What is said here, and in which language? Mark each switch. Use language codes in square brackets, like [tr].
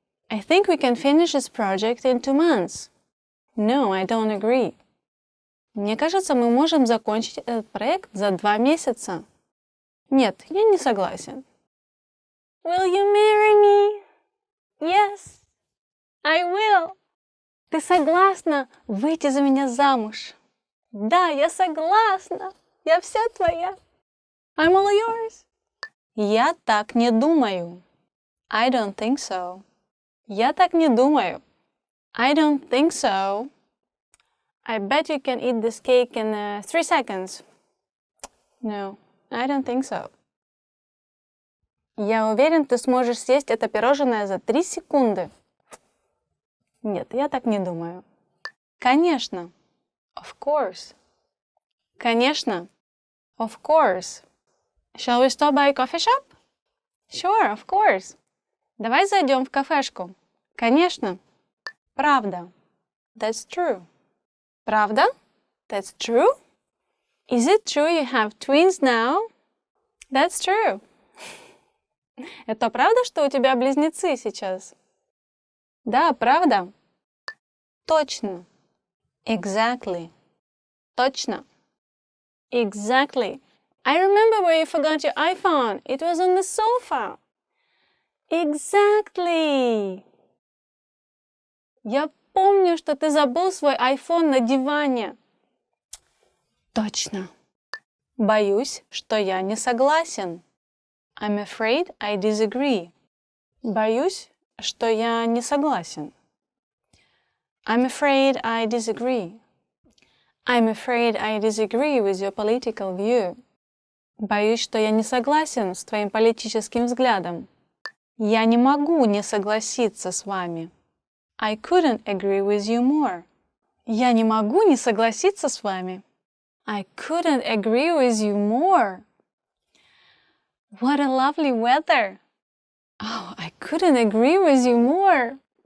[en] I think we can finish this project in 2 months. No, I don't agree. [ru] Мне кажется, мы можем закончить этот проект за 2 месяца. Нет, я не согласен. [en] Will you marry me? Yes, I will. [ru] Ты согласна выйти за меня замуж? Да, я согласна. Я вся твоя. [en] I'm all yours. [ru] Я так не думаю. [en] I don't think so. [ru] Я так не думаю. [en] I don't think so. I bet you can eat this cake in 3 seconds. No, I don't think so. [ru] Я уверен, ты сможешь съесть это пирожное за 3 секунды. Нет, я так не думаю. Конечно. [en] Of course. [ru] Конечно. Of course. [en] Shall we stop by a coffee shop? Sure, of course. [ru] Давай зайдем в кафешку. Конечно. Правда. [en] That's true. [ru] Правда? [en] That's true. Is it true you have twins now? That's true. [ru] Это правда, что у тебя близнецы сейчас? Да, правда? Точно. [en] Exactly. [ru] Точно. Exactly. [en] I remember where you forgot your iPhone. It was on the sofa. Exactly. [ru] Я помню, что ты забыл свой iPhone на диване. Точно. Боюсь, что я не согласен. [en] I'm afraid I disagree. [ru] Боюсь, что я не согласен. [en] I'm afraid I disagree. I'm afraid I disagree with your political view. [ru] Боюсь, что я не согласен с твоим политическим взглядом. Я не могу не согласиться с вами. [en] I couldn't agree with you more. [ru] Я не могу не согласиться с вами. [en] I couldn't agree with you more. What a lovely weather. Oh, I couldn't agree with you more.